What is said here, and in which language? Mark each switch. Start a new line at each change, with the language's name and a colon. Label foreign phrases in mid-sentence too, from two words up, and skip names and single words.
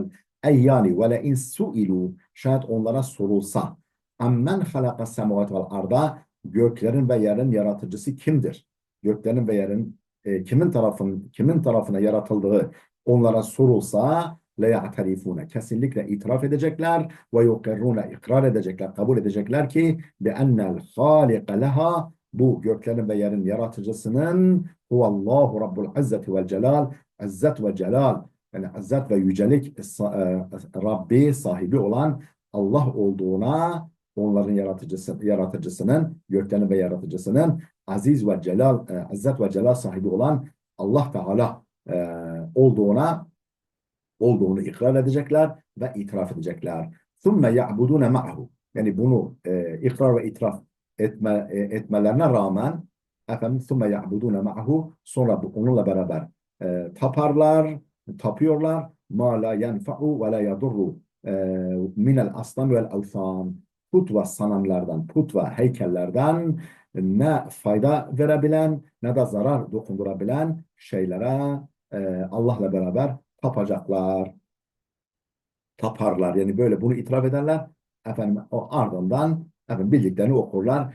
Turkish: Ey yani
Arabic: ولئن سئلوا,
Turkish: şayet onlara sorulsa,
Arabic: من خلق السماوات والأرض,
Turkish: göklerin ve yerin yaratıcısı kimdir? Göklerin ve yerin kimin tarafına yaratıldığı onlara sorulsa, لَيَعْتَرِفُونَ, kesinlikle itiraf edecekler ve yuqirrûne, ikrar edecekler, kabul edecekler ki
Arabic: بِأَنَّ الْخَالِقَ لَهَا,
Turkish: bu göklerin ve yerin yaratıcısının
Arabic: هو الله رب العزة والجلال,
Turkish: izzet ve celal, yani izzet ve yücelik Rabbi, sahibi olan Allah olduğuna, onların yaratıcısının, göklerin ve yaratıcısının aziz ve celal, izzet ve celal sahibi olan Allah Teala olduğunu ikrar edecekler ve itiraf edecekler.
Arabic: ثُمَّ يَعْبُدُونَ مَعَهُ,
Turkish: yani bunu ikrar ve itiraf etmelerine rağmen
Arabic: efendim ثُمَّ يَعْبُدُونَ مَعَهُ,
Turkish: sonra onunla beraber tapıyorlar
Arabic: مَا لَا يَنْفَعُ وَلَا يَضُرُّ مِنَ الْأَصْنَامِ وَالْأَوْثَانِ,
Turkish: put ve sanamlardan, put ve heykellerden ne fayda verebilen ne de zarar dokundurabilen şeylere Allah'la beraber taparlar. Yani böyle bunu itiraf ederler. Efendim o ardından efendim bildiklerini okurlar.